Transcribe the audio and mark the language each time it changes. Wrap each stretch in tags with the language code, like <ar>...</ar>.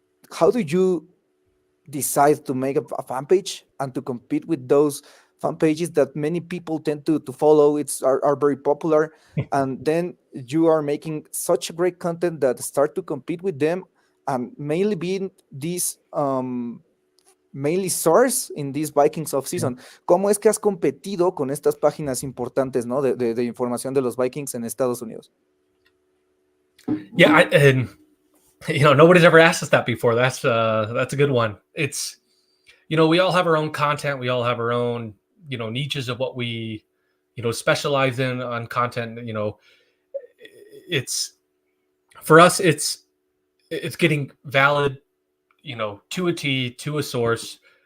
<en>How do you decide to make a fan page and to compete with those fan pages that many people tend to follow? Are very popular, and then you are making such great content that start to compete with them, and mainly being these mainly source in this Vikings off season.</en> <es>¿Cómo es que has competido con estas páginas importantes, ¿no? de información de los Vikings en Estados Unidos?</es> <en>Yeah, and nobody's ever asked us that before. That's a good one. It's we all have our own content. We all have our own niches of what we specialize in on content. It's for us. It's getting valid to a T, to a source.</en>